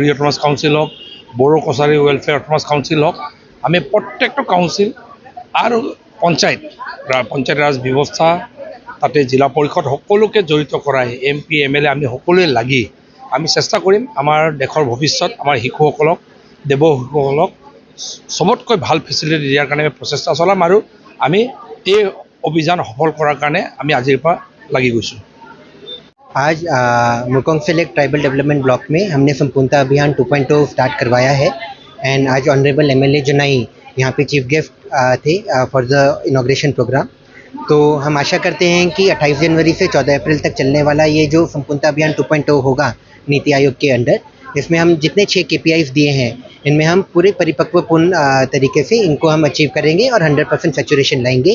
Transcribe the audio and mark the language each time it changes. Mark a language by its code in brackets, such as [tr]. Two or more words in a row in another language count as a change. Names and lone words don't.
[en] autonomous council [as] হওক, বড়ো কছাৰী ৱেলফেয়াৰ অট'নমাছ কাউন্সিল হওক, আমি প্ৰত্যেকটো কাউন্সিল আৰু পঞ্চায়ত ৰাজ ব্যৱস্থা, তাতে জিলা পৰিষদ সকলোকে জড়িত কৰাই MP MLA আমি সকলোৱে লাগি আমি চেষ্টা কৰিম আমাৰ দেশৰ ভৱিষ্যত আমাৰ শিশুসকলক, দেৱ শিশুসকলক চবতকৈ ভাল ফেচিলিটি দিয়াৰ কাৰণে প্ৰচেষ্টা চলাম আৰু আমি এই অভিযান সফল কৰাৰ কাৰণে আমি আজিৰ পৰা লাগি গৈছোঁ। [hi] आज मुरकंगसेलेक [en] tribal development block [hi] में हमने संपूर्णता अभियान 2.0 स्टार्ट करवाया है। एंड आज ऑनरेबल MLA जोनाई यहाँ पे [en] chief guest [hi] थे [en] for the inauguration program. [hi] तो हम आशा करते हैं कि 28 जनवरी से 14 अप्रैल तक चलने वाला ये जो संपूर्णता अभियान 2.0 होगा नीति आयोग के अंडर, इसमें हम जितने 6 KPIs दिए हैं इनमें हम पूरे परिपक्वपूर्ण तरीके से इनको हम अचीव करेंगे और 100% सैचुरेशन लाएंगे।